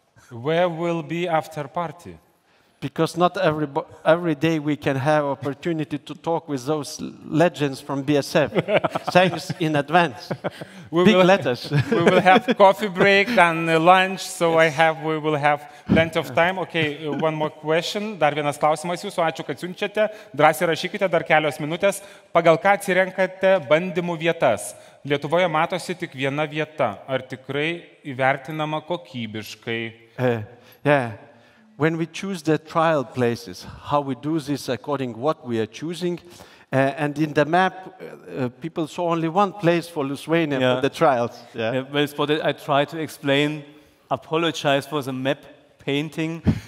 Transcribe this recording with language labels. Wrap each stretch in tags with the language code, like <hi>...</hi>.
<en>Where will be after party? because not every day we can have opportunity to talk with those legends from BASF. Thanks in advance. Big letters. We will have coffee break and lunch, so we will have plenty of time. Okay, one more question.</en> <lt>Dar vienas klausimas jūsų. Ačiū, kad siunčiate. Drąsiai rašykite, dar kelios minutės. Pagal ką atsirenkate bandymų vietas? Lietuvoje matosi tik viena vieta. Ar tikrai įvertinama kokybiškai?</lt> <en>Yeah. When we choose the trial places, how we do this according what we are choosing, and in the map, people saw only one place for Lithuania for the trials. Well, for that I try to explain, apologize for the map painting.</en>